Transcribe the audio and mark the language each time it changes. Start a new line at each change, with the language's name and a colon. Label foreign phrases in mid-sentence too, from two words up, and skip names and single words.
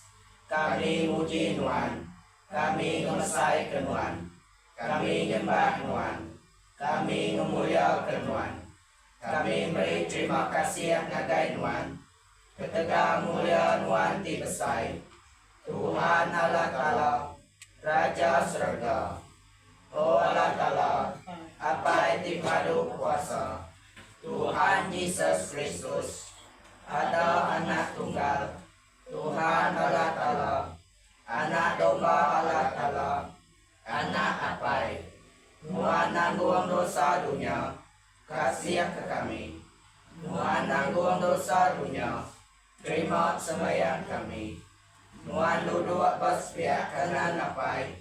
Iban: Kami muji Nuan. Kami ngemesai kenuan. Kami nyembah Nuan. Kami ngemulia kenuan. Kami beri terima kasih ngagai Nuan. Ketegak mulia Nuan ti besai. Tuhan Allah Ta'ala, Raja Surga. Oh Allah Ta'ala, apa itu padu kuasa. Tuhan Yesus Kristus. Ada anak tunggal. Tuhan Allah Ta'ala. Anak domba Allah Ta'ala. Anak apai. Nuan nanggung dosa dunia. Kasih ke kami. Nuan nanggung dosa dunia. Terima sembahyang kami. Nuan duduk bersepiak kanan apai.